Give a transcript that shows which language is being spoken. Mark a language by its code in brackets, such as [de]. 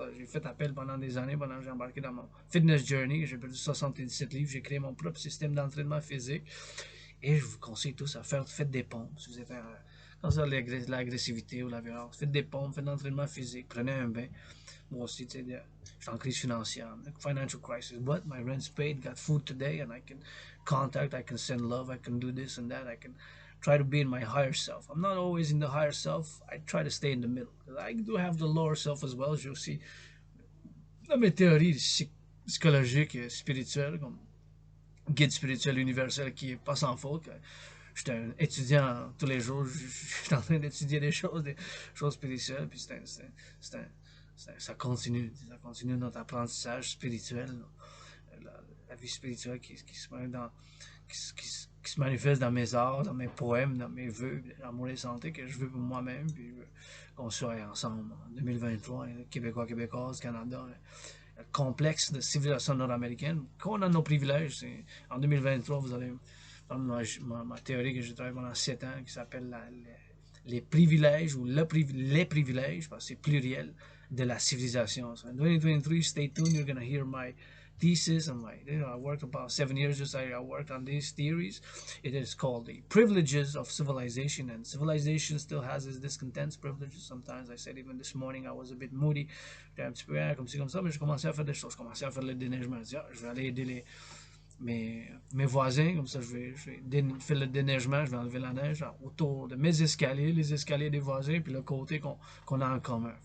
[fr] J'ai fait appel pendant des années, pendant que j'ai embarqué dans mon [en] fitness journey, [fr] j'ai perdu 77 livres, j'ai créé mon propre système d'entraînement physique, et je vous conseille tous à faites des pompes, si vous avez l'agressivité ou la violence, faites des pompes, faites de l'entraînement physique, prenez un bain. Moi aussi, tu sais, je suis en crise financière, [en] financial crisis, but my rent's paid, got food today, and I can contact, I can send love, I can do this and that, I can try to be in my higher self. I'm not always in the higher self, I try to stay in the middle. I do have the lower self as well, [fr] j'ai aussi dans mes théories psychologiques et spirituelles, comme guide spirituel universel qui est pas sans faute. Je suis un étudiant tous les jours, je suis en train d'étudier des choses spirituelles, puis ça continue notre apprentissage spirituel, la vie spirituelle qui se manifeste dans mes arts, dans mes poèmes, dans mes vœux, l'amour et santé que je veux pour moi-même, puis qu'on soit ensemble en 2023, Québécois, Québécoises, Canada, le complexe de civilisation nord-américaine, qu'on a nos privilèges. En 2023, vous allez ma théorie que j'ai travaillé pendant 7 ans, qui s'appelle les privilèges, ou les privilèges, parce que c'est pluriel, de la civilisation. [en] So in 2023, stay tuned, you're going to hear my thesis, and I worked about 7 years, I worked on these theories. It is called the privileges of civilization, and civilization still has its discontents, privileges. Sometimes I said, even this morning, I was a bit moody, [fr] j'étais un petit peu comme ci, comme ça, mais je commençais à faire des choses, je commençais à faire le déneigement, je vais aller aider mes voisins, comme ça je vais faire le déneigement, je vais enlever la neige autour de mes escaliers, les escaliers des voisins, puis le côté qu'on a en commun.